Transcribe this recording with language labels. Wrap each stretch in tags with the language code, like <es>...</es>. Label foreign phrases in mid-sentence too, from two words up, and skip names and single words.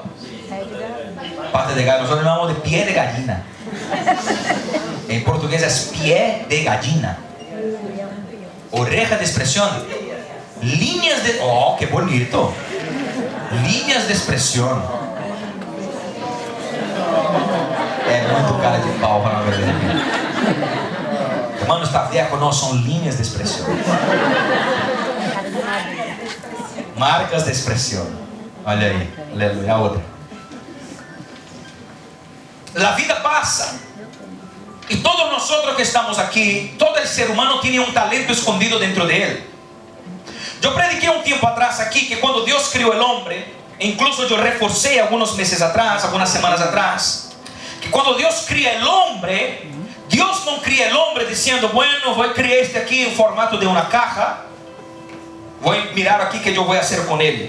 <es>Parte de gallina. Nosotros llamamos de pie de gallina. En portugués es pie de gallina. Oreja de expresión. Líneas de... Oh, qué bonito. Líneas de expresión.</es> <pt>É muito cara de pau para ver.</pt> <es>Hermano, está viejo, no, son líneas de expresión. Marcas de expresión.</es> <pt>Olha aí, aleluia, a outra.</pt> <es>La vida pasa. Y todos nosotros que estamos aquí, todo el ser humano tiene un talento escondido dentro de él. Yo prediqué un tiempo atrás aquí que cuando Dios creó el hombre, e incluso yo reforcé algunos meses atrás, algunas semanas atrás, que cuando Dios cría el hombre, Dios no cría el hombre diciendo, bueno, voy a crear este aquí en formato de una caja, voy a mirar aquí que yo voy a hacer con él.</es>